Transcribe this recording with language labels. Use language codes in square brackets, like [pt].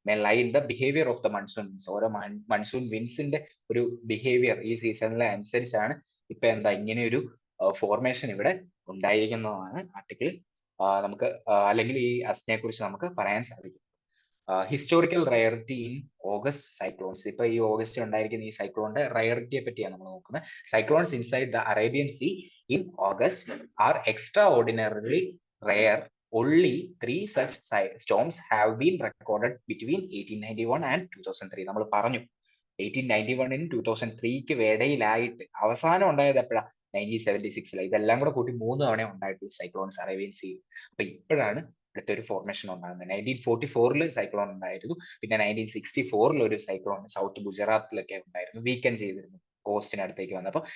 [en] Lie in the behaviour of the monsoon winds. [ml] ഓരോ monsoon വിൻസിന്റെ ഒരു behaviour ഈ സീസണിലെ അനുസരിച്ചാണ് ഇപ്പൊ എന്താ ഇങ്ങനെ ഒരു ഫോർമേഷൻ ഇവിടെ ഉണ്ടായിരിക്കുന്നതാണ് ആർട്ടിക്കിൾ നമുക്ക് അല്ലെങ്കിൽ ഈ അസ്നെ കുറിച്ച് നമുക്ക് പറയാൻ സാധിക്കും. [en] Historical rarity in August cyclones. [ml] ഇപ്പൊ ഈ ഓഗസ്റ്റ് ഉണ്ടായിരിക്കുന്ന ഈ സൈക്ലോണിന്റെ റയറിറ്റിയെ പറ്റിയാണ് നമ്മൾ നോക്കുന്നത്. [en] Cyclones inside the Arabian sea in August are extraordinarily rare. Only 3 such storms have been recorded between 1891 and 2003. [ml] നമ്മൾ പറഞ്ഞു 1891 2003 ഇടയിലായിട്ട് അവസാനം ഉണ്ടായത് എപ്പോഴാണ് 1976. ഇതെല്ലാം കൂടെ കൂട്ടി 3 തവണ ഉണ്ടായിട്ടുള്ള സൈക്ലോൺസ് അറേബ്യൻ സീ. അപ്പൊ ഇപ്പോഴാണ് ഇവിടുത്തെ ഒരു ഫോർമേഷൻ ഉണ്ടാകുന്നത്. 1944 സൈക്ലോൺ ഉണ്ടായിരുന്നു, പിന്നെ 1964 ഒരു സൈക്ലോൺ സൗത്ത് ഗുജറാത്തിലൊക്കെ ഉണ്ടായിരുന്നു, വീക്കൻ ചെയ്തിരുന്നു കോസ്റ്റിനടുത്തേക്ക് വന്നപ്പോൾ.